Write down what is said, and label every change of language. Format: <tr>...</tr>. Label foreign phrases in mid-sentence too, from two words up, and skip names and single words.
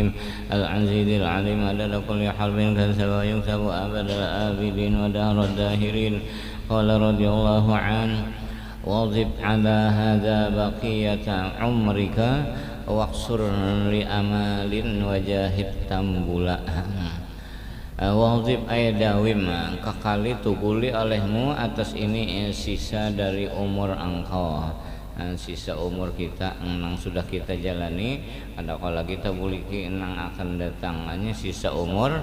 <ar>العزيز العليم عدد كل حرف كتب ويكتب أبد الآبدين ودهر الداهرين. قال رضي الله عنه واظب على هذا بقية عمرك واقصر لأمال وجاهد tambula. واظب أي داوم</ar> <bjn>kekali tuguli olehmu atas ini sisa dari umur engkau, sisa umur kita nang sudah kita jalani, ada kalau kita buliki nang akan datangannya sisa umur.</bjn>